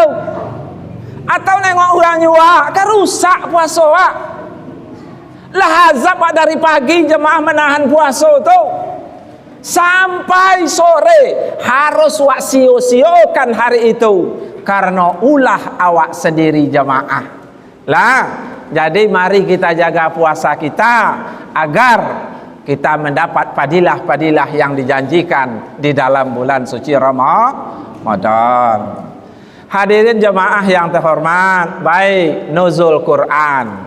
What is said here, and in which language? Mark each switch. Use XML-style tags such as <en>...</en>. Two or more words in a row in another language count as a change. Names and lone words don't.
<id>Atau nengok orang nyuak, kan rusak puasa wak. Lah azab dari pagi jemaah menahan puasa tu sampai sore harus wak sio-siokan hari itu karena ulah awak sendiri jemaah lah. Jadi mari kita jaga puasa kita agar kita mendapat padilah-padilah yang dijanjikan di dalam bulan suci Ramadan. Hadirin jemaah yang terhormat, baik nuzul Quran.</id>